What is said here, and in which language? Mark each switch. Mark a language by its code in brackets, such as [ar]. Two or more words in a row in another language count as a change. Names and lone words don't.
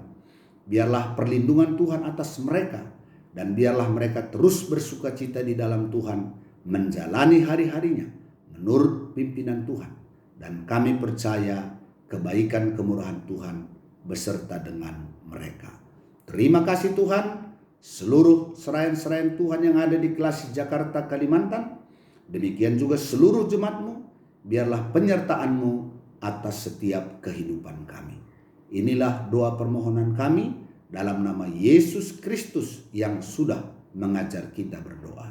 [id] Biarlah perlindungan Tuhan atas mereka dan biarlah mereka terus bersuka cita di dalam Tuhan, menjalani hari-harinya menurut pimpinan Tuhan. Dan kami percaya kebaikan kemurahan Tuhan beserta dengan mereka. Terima kasih Tuhan. Seluruh serayan-serayan Tuhan yang ada di Kelasi Jakarta, Kalimantan, demikian juga seluruh jemaat-Mu, biarlah penyertaan-Mu atas setiap kehidupan kami. Inilah doa permohonan kami dalam nama Yesus Kristus yang sudah mengajar kita berdoa.